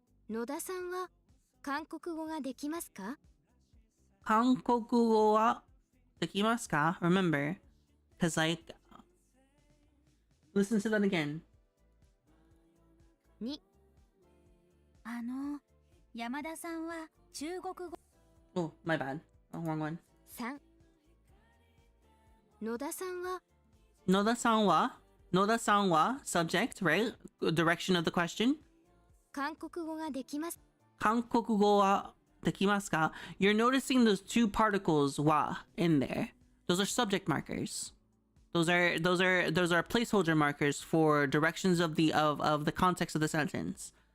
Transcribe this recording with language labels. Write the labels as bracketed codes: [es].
[ja] 野田さんは韓国語ができますか？韓国語はできますか？ [en] Remember, because like, listen to that again. 2. [ja] 山田さんは中国語。 [en] Oh, my bad. Oh, wrong one. 3. [ja] 野田さんは [en] subject, right? Direction of the question. [ja] 韓国語ができます。韓国語はできますか? [en] You're noticing those two particles wa in there. Those are subject markers. Those are placeholder markers for directions of the context of the sentence.